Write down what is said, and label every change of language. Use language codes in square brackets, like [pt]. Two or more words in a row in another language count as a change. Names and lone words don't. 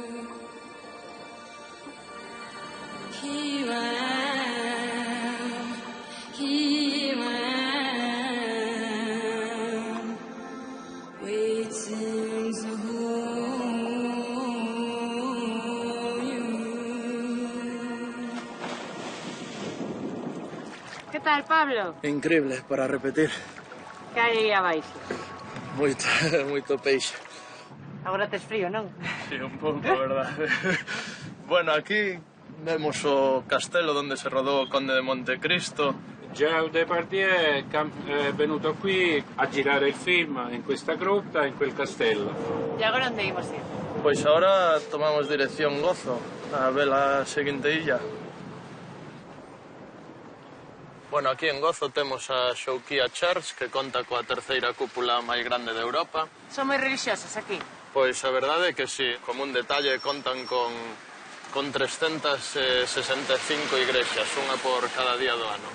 [en] Here I am, waiting to hold you. [gl] Que tal, Pablo? Increíble, para repetir. Que hai aí abaixo? Moito peixe. Agora tes frío, non? Sí, un pouco, verdade. Bueno, aquí vemos o castelo onde se rodou o Conde de Montecristo. [it] Geo Depardieu è venuto qui a girare il film in questa grotta, in quel castello. [gl] E agora onde imos ir? Pois agora tomamos dirección Gozo, a ver a seguinte illa. Bueno, aquí en Gozo temos a Xouquía Church, que conta coa terceira cúpula máis grande de Europa. Son moi religiosas aquí? Pois a verdade é que sí, como un detalle contan con 365 igrexas, unha por cada día do ano.